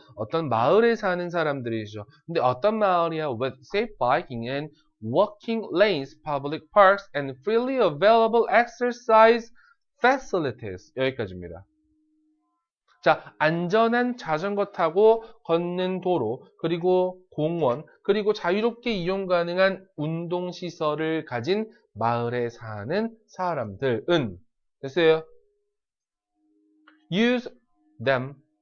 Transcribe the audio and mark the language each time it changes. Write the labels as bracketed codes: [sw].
[ko] 어떤 마을에 사는 사람들이죠. 근데 어떤 마을이야? [en] With safe biking and walking lanes, public parks, and freely available exercise facilities. [ko] 여기까지입니다. 자, 안전한 자전거 타고 걷는 도로, 그리고 공원, 그리고 자유롭게 이용 가능한 운동시설을 가진 마을에 사는 사람들은, 됐어요? [en] use them.